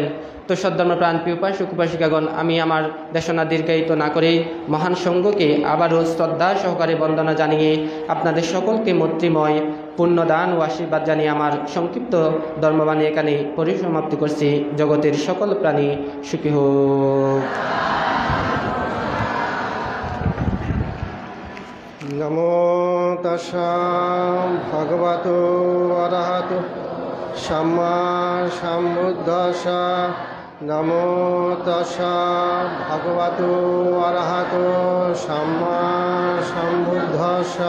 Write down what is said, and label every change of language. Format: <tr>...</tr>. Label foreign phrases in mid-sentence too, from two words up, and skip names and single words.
<bn>তো সদ্ধর্মপ্রাণ প্রিয় উপাসক উপাসিকাগণ, আমি আমার দেশনা দীর্ঘায়িত না করে মহান সঙ্ঘকে আবারও শ্রদ্ধা সহকারে বন্দনা জানিয়ে আপনাদের সকলকে মৈত্রীময় পুণ্যদান ও আশীর্বাদ জানিয়ে আমার সংক্ষিপ্ত ধর্মবাণী এখানে পরিসমাপ্তি করছি। জগতের সকল প্রাণী সুখী হোক।</bn> <pi>নমো তস্যা ভগবতো অরহতো সম্মা সম্বুদ্ধস্যা। নমো তস্যা ভগবতো অরহতো সম্মা সম্বুদ্ধস্যা।</pi>